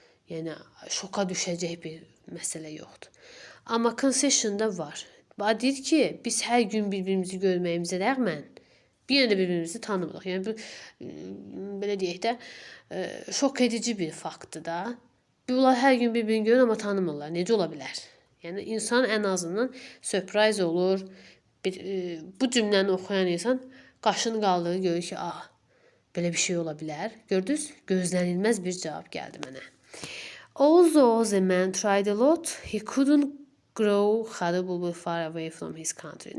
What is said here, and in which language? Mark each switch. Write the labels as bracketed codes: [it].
[az] Yəni şoka düşəcək bir məsələ yoxdur. Amma concession'da var. Deyir ki, biz hər gün bir-birimizi görməyimizə rəğmən bir də bir-birimizi tanımırıq. Yəni belə deyək də, şok edici bir faktdır da. Bunlar hər gün bir-birini görür, amma tanımırlar. Necə ola bilər? Yəni, insan ən azından sürpriz olur. Bu cümləni oxuyan insan qaşını qaldırır, görür ki, belə bir şey ola bilər. Gördünüz? Gözlənilməz bir cavab gəldi mənə. [en] Although the man tried a lot, he couldn't grow horribly far away from his country.